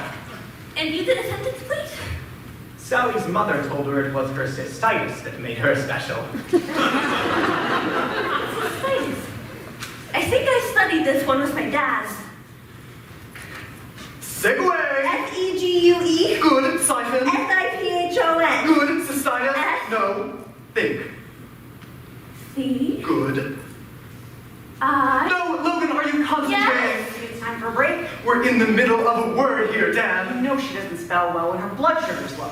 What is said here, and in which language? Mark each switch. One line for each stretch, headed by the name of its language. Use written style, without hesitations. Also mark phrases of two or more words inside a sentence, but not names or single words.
English: And you did a sentence, please? Sally's mother told her it was her cystitis that made her special. Cystitis. I think I studied this one with my dad. Segway. F-E-G-U-E. Good. Siphon. S-I-P-H-O-N. Good. Cystitis. No. Think. C. Good. I. No, Logan, are you concentrating? Yes. It's time for a break. We're in spell well when her blood sugar's low.